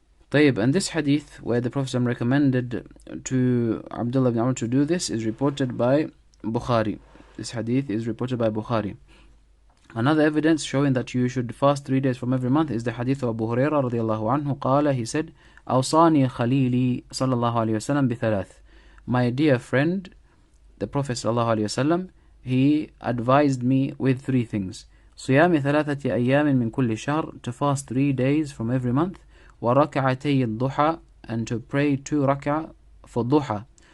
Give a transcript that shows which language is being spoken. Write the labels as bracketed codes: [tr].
[en] طيب, and this hadith where the Prophet recommended to Abdullah ibn Amr to do this is reported by Bukhari. This hadith is reported by Bukhari. Another evidence showing that you should fast 3 days from every month is the hadith of Abu Hurairah radiallahu anhu. [ar] قال, [en] he said, [ar] أوصاني خليلي صلى الله عليه وسلم بثلاث. [en] My dear friend, the Prophet sallallahu alaihi wasallam, he advised me with 3 things. [ar] صيام ثلاثة أيام من كل شهر, [en] to fast 3 days from every month. [ar] وَرَكَعَتَيِ الضُّحَى, [en] and to pray 2 rak'ah for duha.